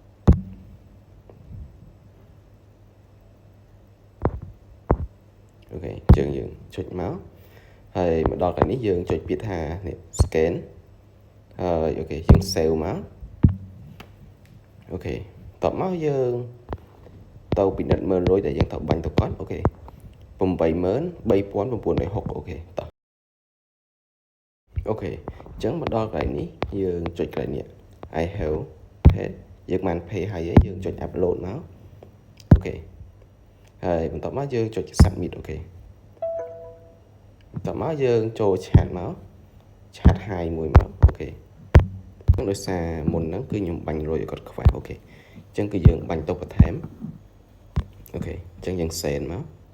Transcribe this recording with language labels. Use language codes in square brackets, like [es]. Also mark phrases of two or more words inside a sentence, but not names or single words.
[km] អូខេអញ្ចឹងយើងចុចមកហើយមកដល់កន្លែងនេះយើងចុចពាក្យថានេះ scan ហើយអូខេយើង save មកអូខេតបមកយើងទៅពិនិត្យមើលលុយដែលយើងត្រូវបាញ់ទៅគាត់អូខេ 83960អូខេតោះអូខេអញ្ចឹងមកដល់កន្លែងនេះយើងចុចកន្លែងនេះ [en] I have paid [km] យើងបាន pay ហើយយើងចុច upload មកអូខេហើយបន្ទាប់មកយើងចុច submit អូខេបន្ទាប់មកយើងចូលឆាតមកឆាត hi មួយមកអូខេហ្នឹងដោយសារមុនហ្នឹងគឺខ្ញុំបាញ់លុយឲ្យគាត់ខ្វះអូខេអញ្ចឹងគឺយើងបាញ់ទៅបន្ថែមអូខេអញ្ចឹងយើង send មក